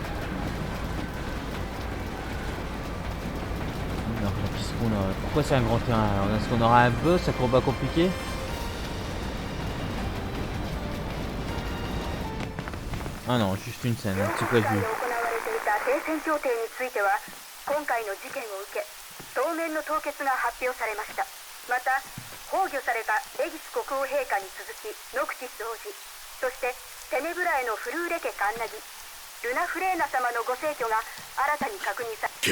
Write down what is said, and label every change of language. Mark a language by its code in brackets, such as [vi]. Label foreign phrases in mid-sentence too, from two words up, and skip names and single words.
[fr] Alors, pourquoi c'est un grand terrain? Est-ce qu'on aura un boss, un combat compliqué? Ah non, juste une scène, un petit peu vue. [ja] 今回の事件を受け当面の凍結が発表されました。また崩御されたエギス国王陛下に続きノクティス王子、そしてテネブラへのフルーレ家カンナギルナフレーナ様のご逝去が新たに確認され。